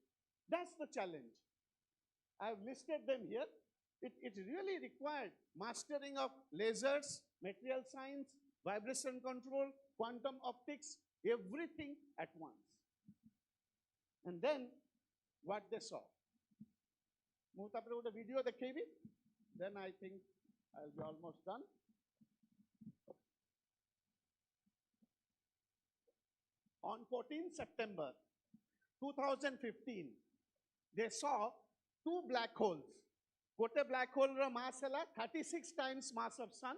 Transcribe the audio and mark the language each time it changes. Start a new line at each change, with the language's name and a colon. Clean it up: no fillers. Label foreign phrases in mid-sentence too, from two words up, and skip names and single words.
English: That's the challenge. I've listed them here. It really required mastering of lasers, material science, vibration control, quantum optics, everything at once. And then what they saw.
Odia: ମୁଁ ତାପରେ ଗୋଟେ video ଦେଖେଇବି,
English: then I think I'll be almost done. On 14 September 2015, they saw two black holes. One black hole mass is 36 times mass of sun.